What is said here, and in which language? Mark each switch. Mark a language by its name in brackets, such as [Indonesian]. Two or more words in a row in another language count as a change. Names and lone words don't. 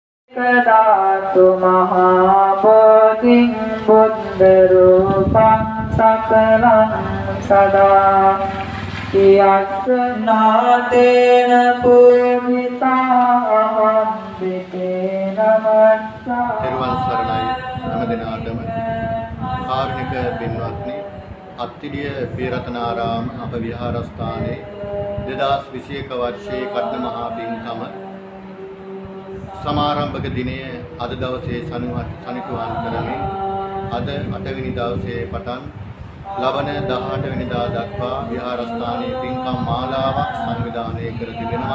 [Pali] Kadatu Mahabodhin Buddha Rupam Sakalam Sada Yasnatena Pujita Aham Vitena Vatsa [Sinhala] තෙරුවන් සරණයි හැම දිනාටම කාරුණික පින්වත්නි අත්තිඩිය පියරතනාරාම අප විහාරස්ථානයේ 2021 වර්ෂයේ කඩන මහා පින්කම සමාරම්භක දිනයේ අද දවසේ සනිටුහන් කරමින් අද 8 වෙනි දවසේ පටන් ලබන 18 වෙනිදා දක්වා විහාරස්ථානයේ පින්කම් මාලාවක් සංවිධානය කර තිබෙනවා.